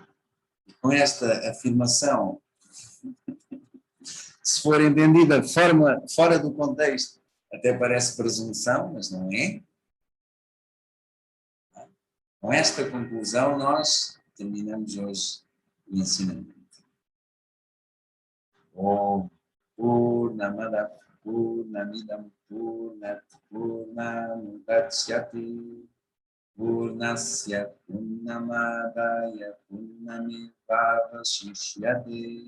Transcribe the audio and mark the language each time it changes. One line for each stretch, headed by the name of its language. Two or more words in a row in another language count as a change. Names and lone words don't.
Portuguese: Com esta afirmação, se for entendida de forma fora do contexto, até parece presunção, mas não é. Com esta conclusão, nós terminamos hoje o ensinamento.
Sanskrit: Om Purnamada Purnamidam Purnat Purnamudachyati Purnasya Purnamadaya Purnamevavashishyate.